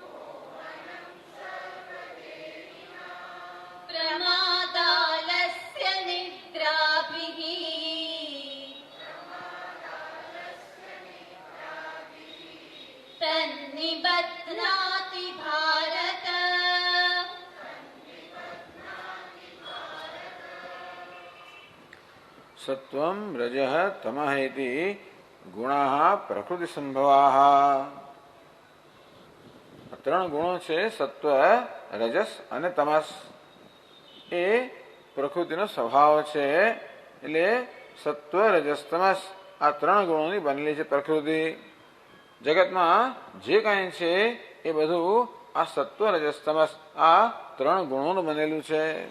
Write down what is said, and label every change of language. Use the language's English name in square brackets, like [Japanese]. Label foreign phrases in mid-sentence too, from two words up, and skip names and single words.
[Sanskrit] प्रमादालस्य निद्राभिः तन्निबध्नाति भारत। सत्वं रजः तमः इति गुणाः प्रकृति संभवाः। [Gujarati] ત્રણ ગુણો છે સત્વ, રજસ અને તમસ. એ પ્રકૃતિનો સ્વભાવ છે. એટલે સત્વ, રજસ, તમસ આ ત્રણ ગુણોની બનેલી છે પ્રકૃતિ. જગતમાં જે કાંઈ છે એ બધું આ સત્વ, રજસ, તમસ આ ત્રણ ગુણોનું બનેલું છે.